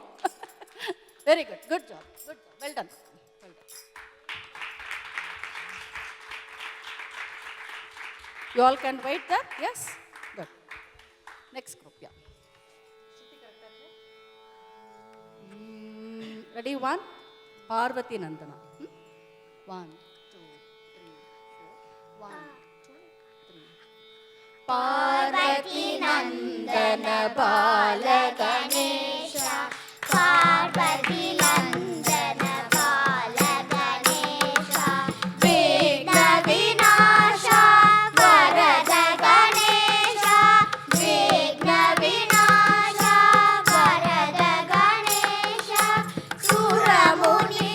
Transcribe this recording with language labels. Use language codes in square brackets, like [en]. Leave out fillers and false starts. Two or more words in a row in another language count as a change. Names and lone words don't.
[en] Very good. Good job. Good job. Well done. Well done. You all can wait there? Yes? Good. Next group, yeah. Ready? 1? Parvati Nandana. 1, 2, 3, 4. 1, 2, 3. [sa] पार्वती नन्दन बाल गणेश पार्वती नन्दन बाल गणेश विघ्न विनाश वरद गणेश विघ्न विनाश वरद गणेश सुरमुनि